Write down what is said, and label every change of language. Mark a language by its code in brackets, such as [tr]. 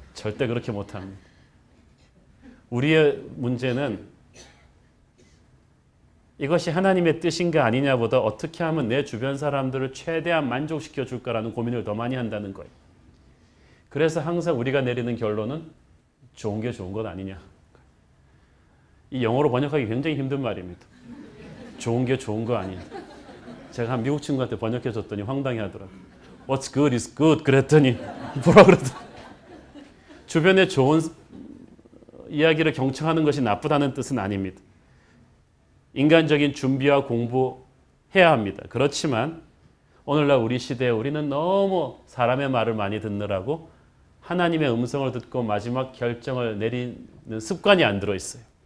[ko] 절대 그렇게 못합니다. 우리의 문제는 이것이 하나님의 뜻인가 아니냐보다 어떻게 하면 내 주변 사람들을 최대한 만족시켜 줄까라는 고민을 더 많이 한다는 거예요. 그래서 항상 우리가 내리는 결론은 좋은 게 좋은 것 아니냐. 이 영어로 번역하기 굉장히 힘든 말입니다. 좋은 게 좋은 거 아니냐. 제가 한 미국 친구한테 번역해 줬더니 황당해 하더라고요. [en] What's good is good [ko] 그랬더니 뭐라 그러더라고요. 주변에 좋은 이야기를 경청하는 것이 나쁘다는 뜻은 아닙니다. 인간적인 준비와 공부해야 합니다. 그렇지만 오늘날 우리 시대에 우리는 너무 사람의 말을 많이 듣느라고 하나님의 음성을 듣고 마지막 결정을 내리는 습관이 안 들어있어요.